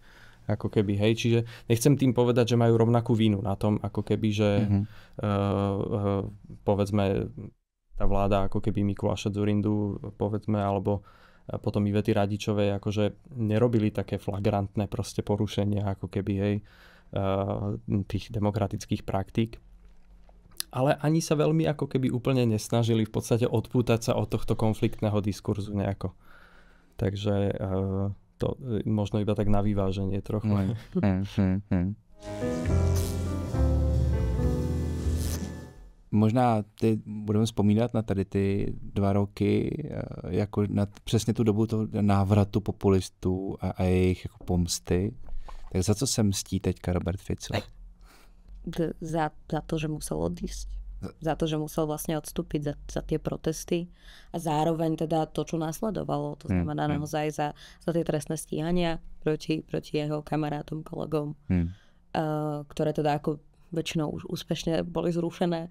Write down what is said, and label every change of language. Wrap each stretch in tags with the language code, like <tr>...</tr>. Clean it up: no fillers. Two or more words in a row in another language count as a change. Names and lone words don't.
<sk>Ako keby, hej, čiže nechcem tým povedať, že majú rovnakú vínu na tom, ako keby, že povedzme tá vláda ako keby Mikuláša Dzurindu, povedzme, alebo potom Ivety Radičovej, akože nerobili také flagrantné proste porušenia, ako keby, hej, tých demokratických praktík. Ale ani sa veľmi ako keby úplne nesnažili v podstate odpútať sa od tohto konfliktného diskurzu nejako. Takže to možno iba tak na vyváženie trochu.</sk> <cs>Možná budeme vzpomínat na tady ty 2 roky, jako na přesně tu dobu toho návratu populistů a jejich jako pomsty. Tak za co se mstí teďka Robert Fico?</cs> <sk>Za to, že musel odísť. Za to, že musel vlastne odstúpiť za tie protesty a zároveň teda to, čo nasledovalo. To znamená naozaj za tie trestné stíhania proti jeho kamarátom, kolegom, ktoré teda ako väčšinou už úspešne boli zrušené.</sk>